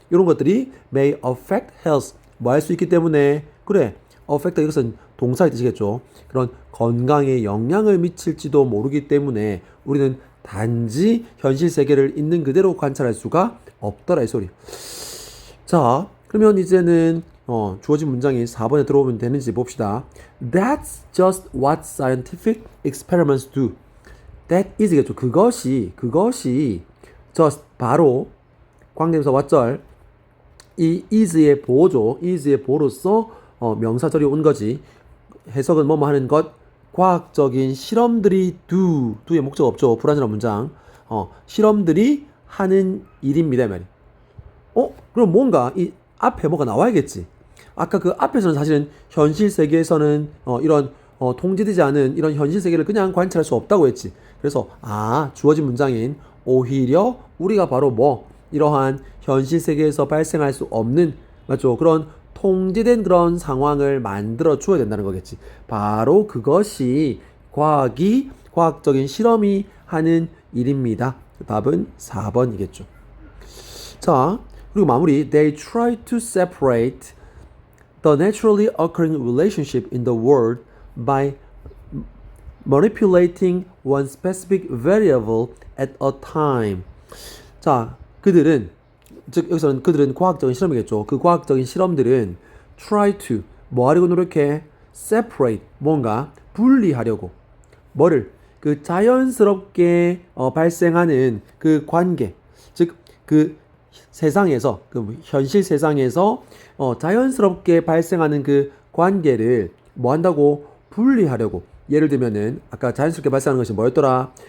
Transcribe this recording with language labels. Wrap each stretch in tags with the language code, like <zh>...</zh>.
<ko>이런 것들이</ko> <en>may affect health</en> <ko>뭐 할 수 있기 때문에 그래 affect 이것은 동사의 뜻이겠죠. 그런 건강에 영향을 미칠지도 모르기 때문에 우리는 단지 현실 세계를 있는 그대로 관찰할 수가 없더라 이 소리. 자 그러면 이제는 주어진 문장이 4번에 들어오면 되는지 봅시다.</ko> <en>That's just what scientific experiments do. That is겠죠.</en> <ko>그것이 just 바로 광대명사 왓절 이 is의 보호죠. is의 보호로서 명사절이 온 거지. 해석은 뭐뭐 하는 것 과학적인 실험들이 do의 목적 없죠. 불완전한 문장. 실험들이 하는 일입니다. 말이. 그럼 뭔가 이 앞에 뭐가 나와야겠지. 아까 그 앞에서는 사실은 현실 세계에서는 이런 통제되지 않은 이런 현실 세계를 그냥 관찰할 수 없다고 했지. 그래서 주어진 문장인 오히려 우리가 바로 뭐 이러한 현실 세계에서 발생할 수 없는 맞죠? 그런 통제된 그런 상황을 만들어 주어야 된다는 거겠지. 바로 그것이 과학적인 실험이 하는 일입니다. 답은 4번이겠죠. 자, 그리고 마무리.</ko> <en>They try to separate the naturally occurring relationship in the world by manipulating one specific variable at a time.</en> <ko>자, 그들은 즉 여기서는 그들은 과학적인 실험이겠죠. 그 과학적인 실험들은</ko> <en>try to</en> <ko>뭐 하려고 노력해? separate 뭔가 분리하려고 뭐를 그 자연스럽게 발생하는 그 관계 즉 그 세상에서 그 현실 세상에서 자연스럽게 발생하는 그 관계를 뭐 한다고 분리하려고 예를 들면은 아까 자연스럽게 발생하는 것이 뭐였더라?</ko>